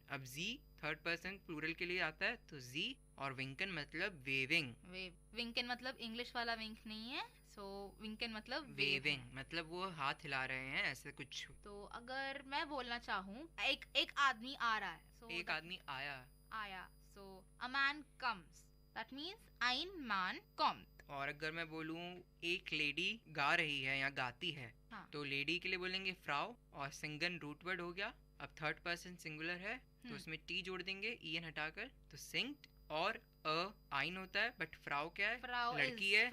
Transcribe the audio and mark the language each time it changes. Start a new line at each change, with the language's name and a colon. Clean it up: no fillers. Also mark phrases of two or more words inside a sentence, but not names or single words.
Hindi: अब जी
English: third person plural
Hindi: के लिए आता है, तो जी और विंकन मतलब वेविंग। विंकन मतलब इंग्लिश वाला विंक नहीं है, सो विंकन मतलब वेविंग, मतलब वो हाथ हिला रहे हैं ऐसे कुछ। तो अगर मैं बोलना चाहूँ एक आदमी आ रहा है, so एक आदमी आया,
English: so a man comes, that means
German: ein Mann kommt।
Hindi: और अगर मैं बोलूँ एक लेडी गा रही है या गाती है, तो लेडी के लिए बोलेंगे फ्राउ, और सिंगन
English: root word
Hindi: हो गया। अब
English: third person singular
Hindi: है तो उसमें टी जोड़ देंगे ईएन हटाकर, तो सिंक्ड। और आइन होता है, बट फ्राउ क्या है, लड़की है,